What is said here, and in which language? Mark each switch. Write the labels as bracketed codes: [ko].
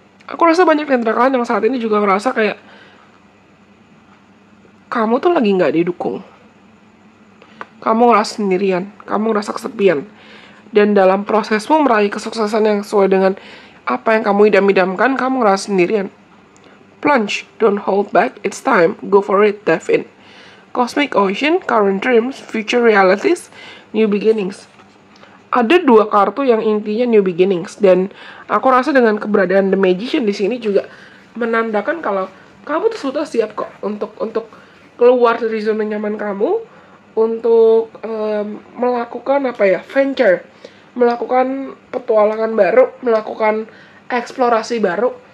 [id] Aku rasa banyak dari kalian yang saat ini juga ngerasa kayak kamu tuh lagi gak didukung. Kamu ngerasa sendirian, kamu ngerasa kesepian. Dan dalam prosesmu meraih kesuksesan yang sesuai dengan apa yang kamu idam-idamkan, kamu ngerasa sendirian. [en] Plunge, don't hold back, it's time, go for it, dive in. Cosmic ocean, current dreams, future realities, new beginnings. [id] Ada 2 kartu yang intinya [en] new beginnings, [id] dan aku rasa dengan keberadaan The Magician di sini juga menandakan kalau kamu tuh sudah siap kok untuk keluar dari zona nyaman kamu, untuk melakukan venture, melakukan petualangan baru, melakukan eksplorasi baru,